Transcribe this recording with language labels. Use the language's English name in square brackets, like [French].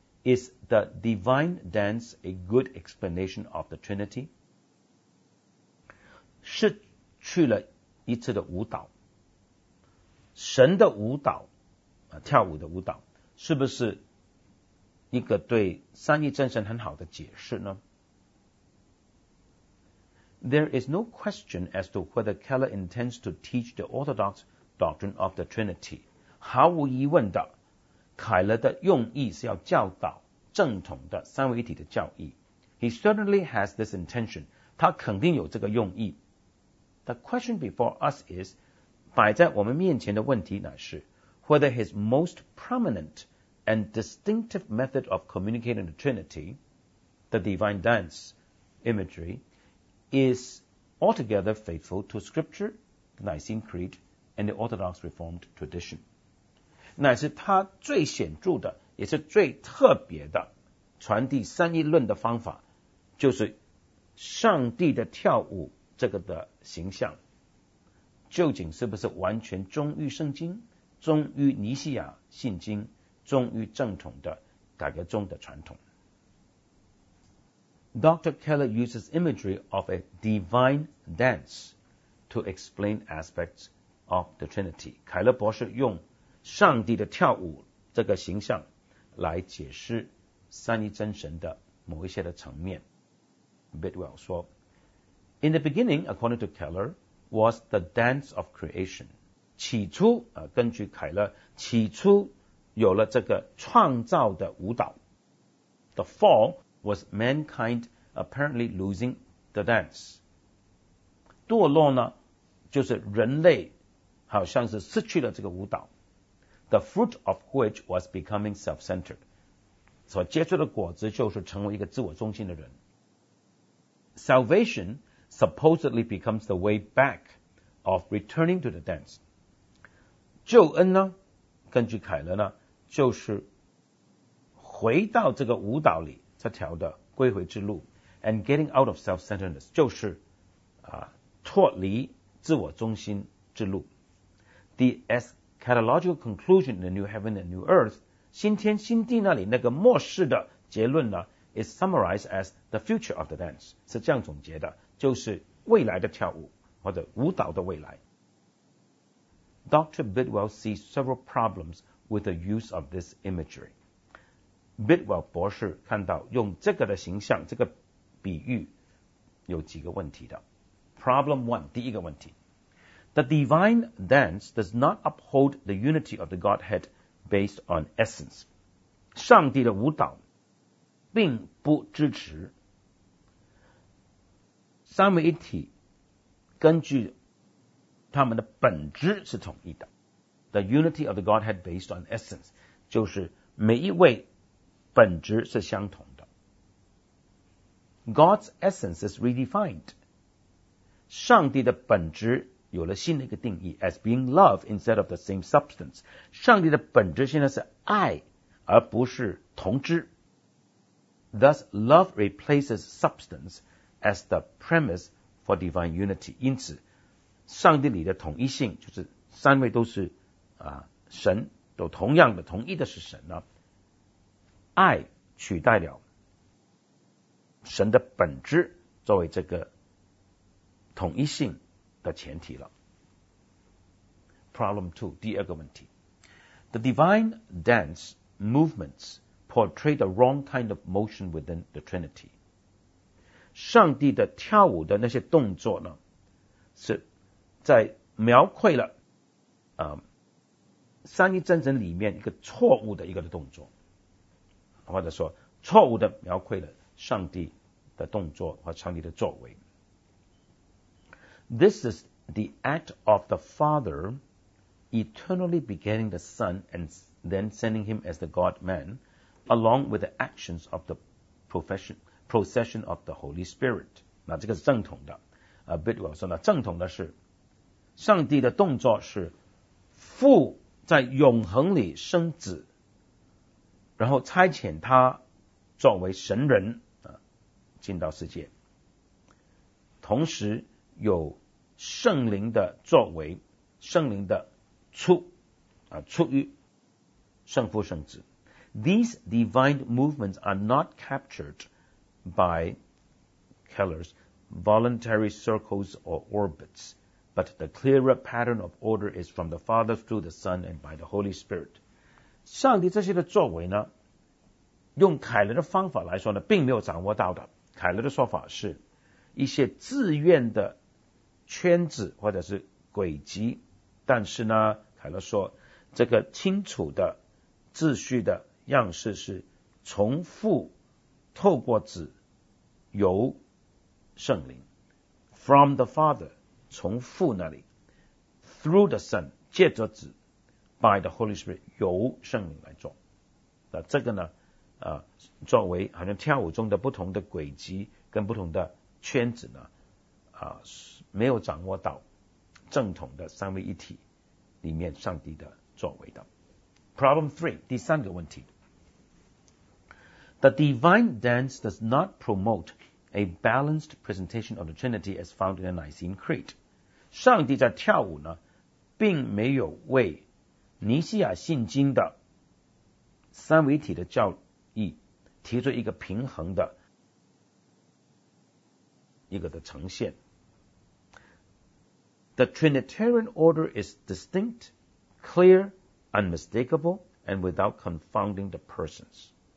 [English] Is the divine dance a good explanation of the Trinity? [Chinese] 是去了一次的舞蹈，神的舞蹈，跳舞的舞蹈，是不是一个对三一真神很好的解释呢？ [English] There is no question as to whether Keller intends to teach the Orthodox doctrine of the Trinity. [Chinese] 毫无疑问的，凯勒的用意是要教导正统的三位一体的教义。 [English] He certainly has this intention. [Chinese] 他肯定有这个用意。 [English] The question before us is, [Chinese] 摆在我们面前的问题乃是 [English] whether his most prominent and distinctive method of communicating the Trinity, the divine dance imagery,is altogether faithful to Scripture, the Nicene Creed, and the Orthodox Reformed tradition. [Chinese] 乃是他最显著的，也是最特别的传递三一论的方法，就是上帝的跳舞这个的形象，究竟是不是完全忠于圣经，忠于尼西亚信经，忠于正统的改革宗的传统。 [English] Dr. Keller uses imagery of a divine dance to explain aspects of the Trinity. [Chinese] 凯勒博士用上帝的跳舞这个形象来解释三一真神的某一些的层面。 [English] Bidwell [Chinese] 说 [English] In the beginning, according to Keller, was the dance of creation. [Chinese] 起初、根据凯勒起初有了这个创造的舞蹈。 [English] The fall,was mankind apparently losing the dance. [Chinese] 堕落呢就是人类好像是失去了这个舞蹈。 [English] The fruit of which was becoming self-centered. [Chinese] 所结出的果子就是成为一个自我中心的人。 [English] Salvation supposedly becomes the way back of returning to the dance. [Chinese] 救恩呢根据凯勒呢就是回到这个舞蹈里。这条的归回之路 [English] and getting out of self-centeredness [Chinese] 就是、脱离自我中心之路 [English] The eschatological conclusion in the new heaven and new earth [Chinese] 新天新地那里那个末世的结论呢 [English] is summarized as the future of the dance [Chinese] 是这样总结的就是未来的跳舞或者舞蹈的未来 [English] Dr. Bidwell sees several problems with the use of this imagery [Chinese] Bidwell 博士看到用这个的形象这个比喻有几个问题的 [English] Problem one [Chinese] 第一个问题 [English] The divine dance does not uphold the unity of the Godhead based on essence [Chinese] 上帝的舞蹈并不支持三位一体根据他们的本质是统一的 [English] The unity of the Godhead based on essence [Chinese] 就是每一位本质是相同的。 [English] God's essence is redefined. [Chinese] 上帝的本质有了新的一个定义 [English] as being love instead of the same substance. [Chinese] 上帝的本质现在是爱而不是同质。 [English] Thus, love replaces substance as the premise for divine unity. [Chinese] 因此上帝里的统一性就是三位都是、神都同样的同一的是神呢。爱取代了神的本质作为这个统一性的前提了。 [English] Problem two, [Chinese] 第二个问题。 [English] The divine dance movements portray the wrong kind of motion within the Trinity. [Chinese] 上帝的跳舞的那些动作呢是在描绘了、三一真神里面一个错误的一个的动作。或者说错误的描绘了上帝的动作和上帝的作为。 [English] This is the act of the Father eternally begetting the Son and then sending him as the God-man along with the actions of the procession of the Holy Spirit. [Chinese] 那这个是正统的。Bidwell 说呢正统的是上帝的动作是父在永恒里生子。然后差遣他作为神人、进到世界同时有圣灵的作为圣灵的出、出于圣父圣子 [English] These divine movements are not captured by Keller's voluntary circles or orbits, but the clearer pattern of order is from the Father through the Son and by the Holy Spirit. [Chinese] 上帝这些的作为呢，用凯勒的方法来说呢，并没有掌握到的。凯勒的说法是，一些自愿的圈子或者是轨迹，但是呢，凯勒说，这个清楚的秩序的样式是重复透过子由圣灵 [English] from the Father [Chinese] 从父那里 [English] through the Son [Chinese] 借着子 [English] by the Holy Spirit [Chinese] 由圣灵来做。那这个呢，作为好像跳舞中的不同的轨迹跟不同的圈子呢，没有掌握到正统的三位一体里面上帝的作为的。 [English] Problem three， [Chinese] 第三个问题。 [English] The divine dance does not promote a balanced presentation of the Trinity as found in the Nicene Creed. [Chinese] 上帝在跳舞呢，并没有为尼西亚信经的三位一体的教义提出一个平衡的一个的呈现。 [English] The Trinitarian order is distinct, clear, unmistakable, and without confounding the persons.